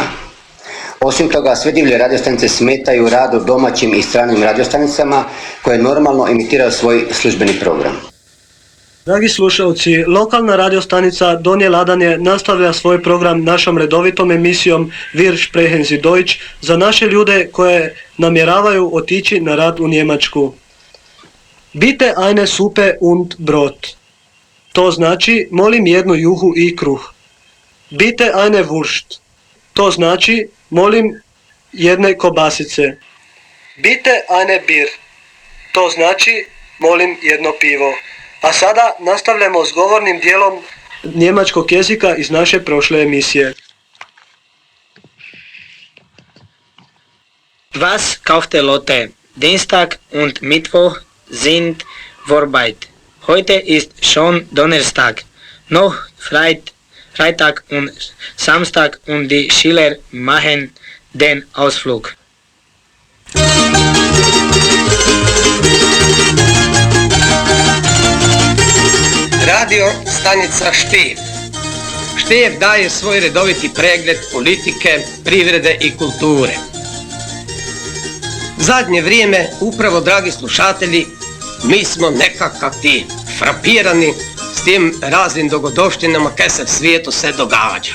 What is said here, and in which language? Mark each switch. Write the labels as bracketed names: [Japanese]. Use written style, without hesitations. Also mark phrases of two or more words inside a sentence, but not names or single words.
[Croatian] Osim toga, sve divlje radiostanice smetaju radu domaćim i stranim radiostanicama koje normalno emitiraju svoj službeni program. Dragi slušalci, lokalna radiostanica Donje Ladanje nastavlja svoj program našom redovitom emisijom Wir sprechen Sie Deutsch za naše ljude koje namjeravaju otići na rad u Njemačku. [German] Bitte eine Suppe und Brot. [Croatian] To znači molim jednu juhu i kruh. [German] Bitte eine Wurst. [Croatian] To znači molim jedne kobasice. [German] Bitte eine Bier. [Croatian] To znači molim jedno pivo. A sada nastavljamo s govornim dijelom njemačkog jezika iz naše prošle emisije. [German] Was kaufte Lotte? Dienstag und Mittwoch sind Vorarbeit. Heute ist schon Donnerstag. Noch Freitag und Samstag und die Schüler machen den Ausflug. [Croatian] Radio stanica Štiv. Štiv daje svoj redoviti pregled politike, privrede i kulture. Zadnje vrijeme, upravo dragi slušatelji, mi smo nekakav ti frapirani s tim raznim dogodovštinama kaj se v svijetu se događa.